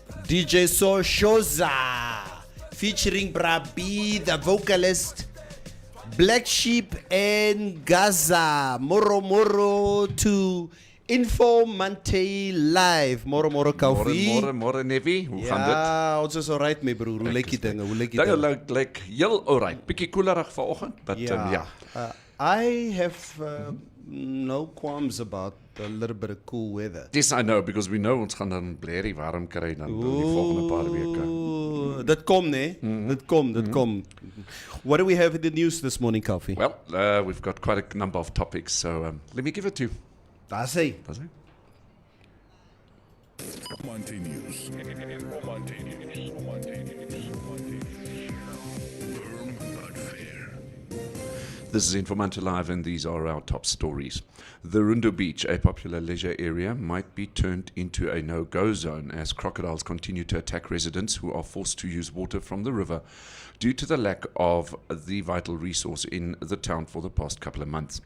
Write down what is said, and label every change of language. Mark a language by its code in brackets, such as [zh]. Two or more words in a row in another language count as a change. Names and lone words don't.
[en] DJ Shoza featuring Brabi, the vocalist, Black Sheep and Gaza. Moro to Informanté live. Moro Koffie. [af] Môre Nevi, hoe gaan dit? Ja, ons is alright my broer. Hoe lyk die dinge? Dinge lyk heel alright. Bietjie koelerig vanoggend, but ja. [en] I have no qualms about a little bit of cool weather. Yes, I know, because we know [af] ons gaan dan blerrie warm kry dan die volgende paar weke. Dit kom, nee? Dit kom. [en] What do we have in the news this morning, Koffie? Well, we've got quite a number of topics, so let me give it to you. [af] Daar's hy. [en] Informanté News. Firm but fair. This is Informanté Live, and these are our top stories. The Rundu Beach, a popular leisure area, might be turned into a no-go zone as crocodiles continue to attack residents who are forced to use water from the river due to the lack of the vital resource in the town for the past couple of months.